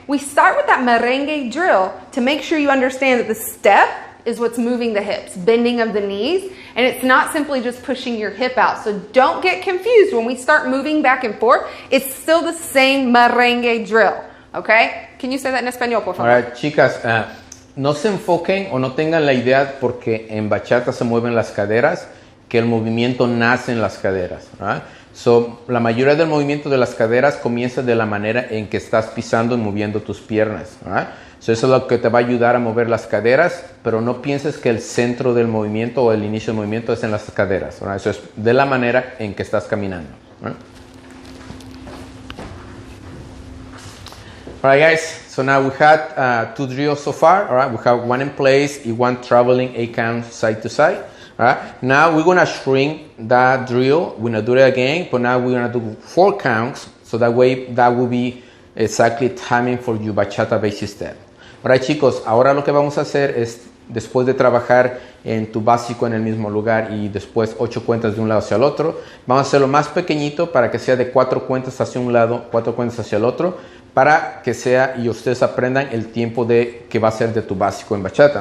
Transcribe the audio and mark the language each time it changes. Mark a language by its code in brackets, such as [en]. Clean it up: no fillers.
[en] We start with that merengue drill to make sure you understand that the step is what's moving the hips, bending of the knees, and it's not simply just pushing your hip out. So don't get confused when we start moving back and forth. It's still the same merengue drill, okay? Can you say that in español, [es] por favor? Ahora, chicas, no se enfoquen o no tengan la idea porque en bachata se mueven las caderas, que el movimiento nace en las caderas. [en] So, [es] la mayoría del movimiento de las caderas comienza de la manera en que estás pisando y moviendo tus piernas. [en] So, [es] eso es lo que te va a ayudar a mover las caderas, pero no pienses que el centro del movimiento o el inicio del movimiento es en las caderas. Eso es de la manera en que estás caminando. [en] Alright guys, so now we had 2 drills so far. Alright, we have one in place and one traveling 8 counts side to side. Alright, now we're gonna shrink that drill. We're gonna do it again, but now we're gonna do 4 counts, so that way that will be exactly timing for your bachata basic step. [es] Alright chicos, ahora lo que vamos a hacer es, después de trabajar en tu básico en el mismo lugar y después 8 cuentas de un lado hacia el otro, vamos a hacerlo más pequeñito para que sea de 4 cuentas hacia un lado, 4 cuentas hacia el otro, para que sea y ustedes aprendan el tiempo de que va a ser de tu básico en bachata.